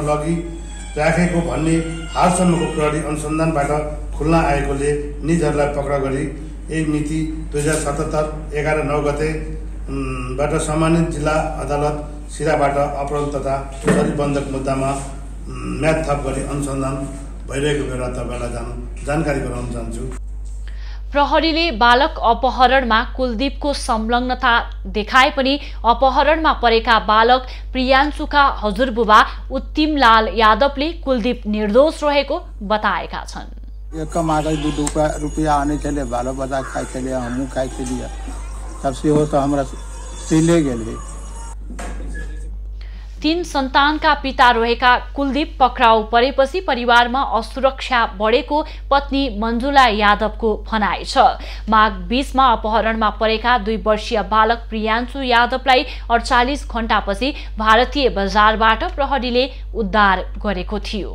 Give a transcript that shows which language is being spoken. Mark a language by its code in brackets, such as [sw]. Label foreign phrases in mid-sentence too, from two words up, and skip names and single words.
[ne] लगी राखेको भन्ने हालसम्मको प्रहरी अनुसन्धानबाट खुल्न आएकोले निजहरूलाई पक्राउ गरी एक मिति 2077 11/9 गते बाट सम्मानित जिल्ला अदालत सिराबाट अपहरण तथा शरीर बन्धक मुद्दामा म्याद थप गरी अनुसन्धान भइरहेको बेला तपाईँलाई जानकारी गराउन चाहन्छु। प्रहरीले बालक अपहरणमा कुलदीपको संलग्नता देखाए पनि अपहरणमा परेका बालक प्रियान्सुका हजुरबुबा उत्तिमलाल यादवले कुलदीप निर्दोष रहेको बताएका छन्। [mai] एक कमाकर 2 रुपया आने चले, बालो बच्चा खाए चले, हमू खाए चलिए, तब से हो तो हमरा सिले गेल। [ne] तीन सन्तानका पिता रहेका कुलदीप पक्राउ परेपछि परिवारमा असुरक्षा बढेको पत्नी मञ्जुला यादवको भनाइ छ। माघ 20 मा अपहरणमा परेका 2 वर्षीय बालक प्रियान्शु यादवलाई 48 घण्टापछि भारतीय बजारबाट प्रहरीले उद्धार गरेको थियो।